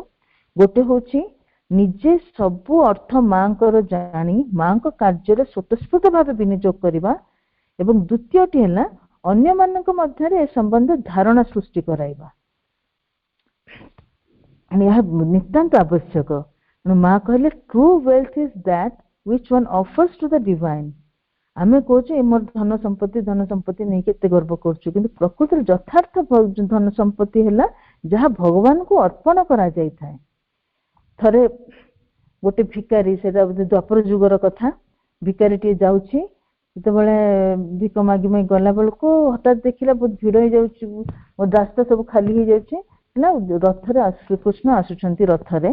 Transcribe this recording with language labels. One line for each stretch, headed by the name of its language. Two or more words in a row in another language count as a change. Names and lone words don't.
Odia: ଗୋଟେ ହଉଛି ନିଜେ ସବୁ ଅର୍ଥ ମାଙ୍କର ଜାଣି ମାଙ୍କ କାର୍ଯ୍ୟରେ ସ୍ୱତଃସ୍ଫୂର୍ତ୍ତ ଭାବେ ବିନିଯୋଗ କରିବା, ଏବଂ ଦ୍ୱିତୀୟଟି ହେଲା ଅନ୍ୟମାନଙ୍କ ମଧ୍ୟରେ ଏ ସମ୍ବନ୍ଧରେ ଧାରଣା ସୃଷ୍ଟି କରାଇବା। ଏହା ନିତାନ୍ତ ଆବଶ୍ୟକ। ମା କହିଲେ
English: true wealth is that which one offers to the divine।
Odia: ଆମେ କହୁଛୁ ଏ ମୋର ଧନ ସମ୍ପତ୍ତି ନେଇକି ଏତେ ଗର୍ବ କରୁଛୁ, କିନ୍ତୁ ପ୍ରକୃତରେ ଯଥାର୍ଥ ଧନ ସମ୍ପତ୍ତି ହେଲା ଯାହା ଭଗବାନଙ୍କୁ ଅର୍ପଣ କରାଯାଇଥାଏ। ଥରେ ଗୋଟେ ଭିକାରୀ, ସେଟା ଦ୍ୱାପର ଯୁଗର କଥା, ଭିକାରୀଟିଏ ଯାଉଛି, ଯେତେବେଳେ ଭିକ ମାଗି ମାଗି ଗଲା ବେଳକୁ ହଠାତ୍ ଦେଖିଲା ବହୁତ ଭିଡ ହେଇଯାଉଛି, ରାସ୍ତା ସବୁ ଖାଲି ହେଇଯାଉଛି, ହେଲା ରଥରେ ଶ୍ରୀକୃଷ୍ଣ ଆସୁଛନ୍ତି ରଥରେ।